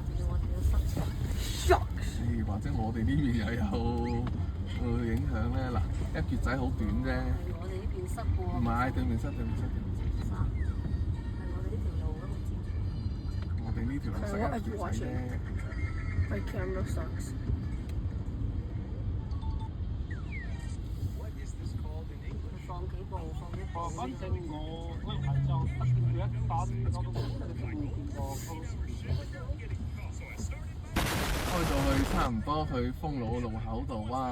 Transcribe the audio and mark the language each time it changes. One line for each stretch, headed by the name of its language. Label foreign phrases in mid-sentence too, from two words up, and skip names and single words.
Cantonese: 或者我哋呢邊又有影響咧？嗱，一橛仔好短啫。我哋呢邊塞喎。唔係，對面塞。係我哋呢條路塞一橛仔啫。
English: My camera sucks.
Cantonese: 放幾步，放一步。反正我嗰排就不斷佢一打我都冇見過。開到去差唔多去豐路路口度，哇！